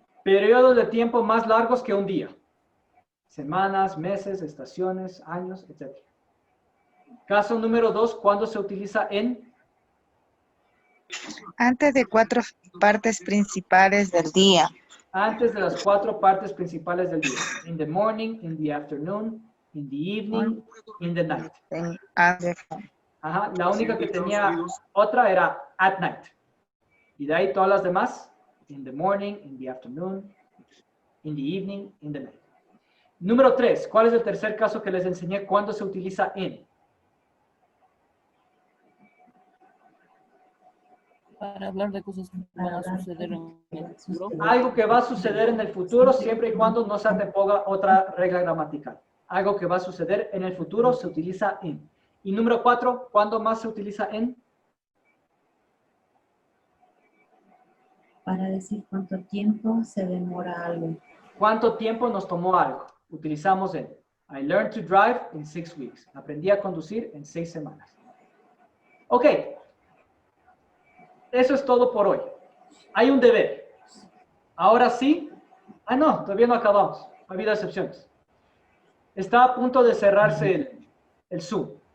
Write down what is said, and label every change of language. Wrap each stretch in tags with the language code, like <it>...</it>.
<es>Periodos de tiempo más largos que un día. Semanas, meses, estaciones, años, etc. Caso número 2, ¿cuándo se utiliza en? Antes de 4 partes principales del día. Antes de las 4 partes principales del día.</es> <en>In the morning, in the afternoon, in the evening, in the night.</en> <es>Antes. Ajá, la única que tenía otra era</es> <en>at night.</en> <es>Y de ahí todas las demás,</es> <en>in the morning, in the afternoon, in the evening, in the night.</en> <es>Número 3, ¿cuál es el tercer caso que les enseñé cuando se utiliza in? Para hablar de cosas que van a suceder en el futuro. Algo que va a suceder en el futuro siempre y cuando no se anteponga otra regla gramatical. Algo que va a suceder en el futuro se utiliza in. Y número 4, ¿cuándo más se utiliza in? Para decir cuánto tiempo se demora algo. ¿Cuánto tiempo nos tomó algo? Utilizamos in.</es> <en>I learned to drive in 6 weeks.</en> <es>Aprendí a conducir en 6 semanas. Ok. Eso es todo por hoy. Hay un deber. Ahora sí. Ah, no, todavía no acabamos. Ha habido excepciones. Está a punto de cerrarse el Zoom.</es>